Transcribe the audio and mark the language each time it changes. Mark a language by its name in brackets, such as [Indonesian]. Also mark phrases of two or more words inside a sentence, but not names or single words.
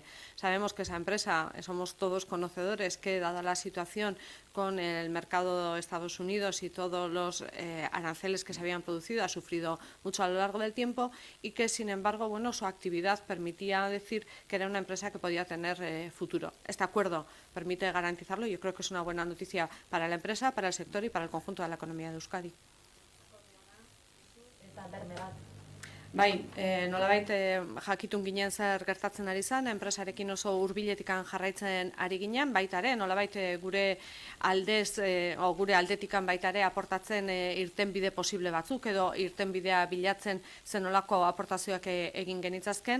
[Spanish] Sabemos que esa empresa, somos todos conocedores, que dada la situación con el mercado de Estados Unidos y todos los aranceles que se habían producido, ha sufrido mucho a lo largo del tiempo y que, sin embargo, bueno, su actividad permitía decir que era una empresa que podía tener futuro. Este acuerdo permite garantizarlo y yo creo que es una buena noticia para la empresa, para el sector y para el conjunto de la economía de Euskadi. [Basque] Bai, nolabait jakitun ginen zer gertatzen ari zen, enpresarekin oso hurbiletikan jarraitzen ari ginen, baita ere, nolabait gure aldetikan baita ere aportatzen irtenbide posible batzuk edo irtenbidea bilatzen zenolako aportazioak egin genitzazken.